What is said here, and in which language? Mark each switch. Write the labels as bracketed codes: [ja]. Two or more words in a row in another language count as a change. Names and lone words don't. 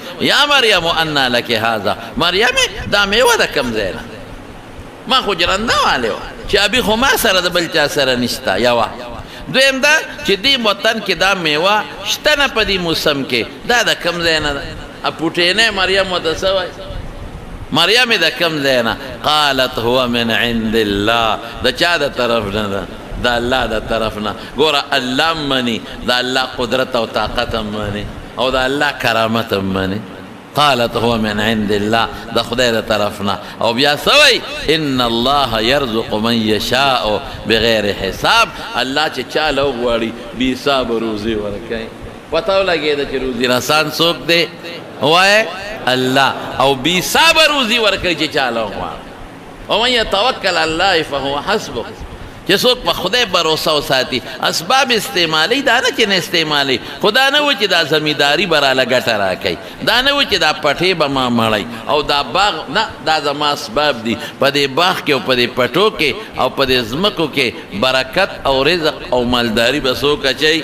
[ar] یا مریم انا لکې هذا، [ps] مریم دا میوه د کوم ځای نه؟ ما خو جرنده والی وه چې ابي خو ما سره د بل چا سره نشته. یوه دویم دا چې دې وطن کې دا میوه شته نه په دې موسم کې، دا د کوم ځای نه ده؟ پوټینۍ مریم ورته څه وایي؟ مریم د کوم ځای نه؟ [ar] قالت هو من عند الله، [ps] د چا د طرف نه ده؟ د الله د طرف نه. ګوره الله هم مني، د الله قدرت او طاقت هم مني، او د الله کرامت هم مني. [ar] قالت هو من عند الله، [ps] د خدای د طرف نه. او بیا څه وایي؟ [ar] ان الله یرزق من یشاء بغیر حساب، [ps] الله چې چاله وغواړي بې حسابه روزي ورکوي. پته ولګېده چې روزي رسان څوک دی؟ وایه الله. او بې حسابه روزي ورکوي چې چاله وغواړي. [ar] ومن یتوکل علی الله فهو حسبه، [ps] چې څوک په خدای باروسه وساتي، اسباب استعمالي، دا نه چې نه استعمالي، خو دا نه و چې دا زمینداري به راله ګټه راکوي، دا نه و چې دا پټې به ما مړی او دا باغ، نه، دا زما اسباب دي. په دې باغ کې او په دې پټو کې او په دې ځمکو کې برکت او رزق او مالداري به څوک اچوي؟